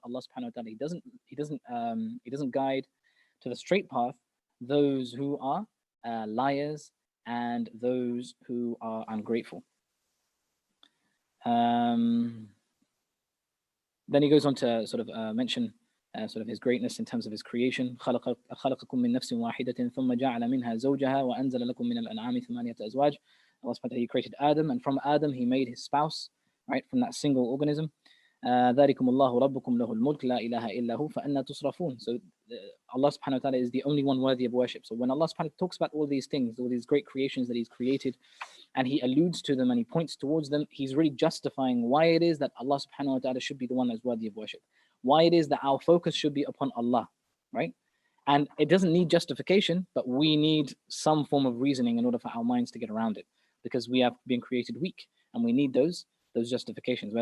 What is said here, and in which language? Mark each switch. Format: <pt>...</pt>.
<en>Allah subhanahu wa ta'ala, he doesn't guide to the straight path those who are liars and those who are ungrateful. Then he goes on to sort of mention sort of his greatness in terms of his creation.</en> <ar>خلقكم من نفس واحدة ثم جعل منها زوجها وأنزل لكم من الأنعام ثمانية أزواج.</ar> <en>Allah subhanahu wa ta'ala, he created Adam, and from Adam he made his spouse, right, from that single organism.</en> <ar>ذلكم الله ربكم له الملك لا إله إلا هو فأنا تصرفون.</ar> <en>So Allah subhanahu wa ta'ala is the only one worthy of worship. So when Allah subhanahu wa ta'ala talks about all these things, all these great creations that he's created, and he alludes to them and he points towards them, he's really justifying why it is that Allah subhanahu wa ta'ala should be the one that's worthy of worship. Why it is that our focus should be upon Allah, right? And it doesn't need justification, but we need some form of reasoning in order for our minds to get around it, because we have been created weak and we need those justifications.</en>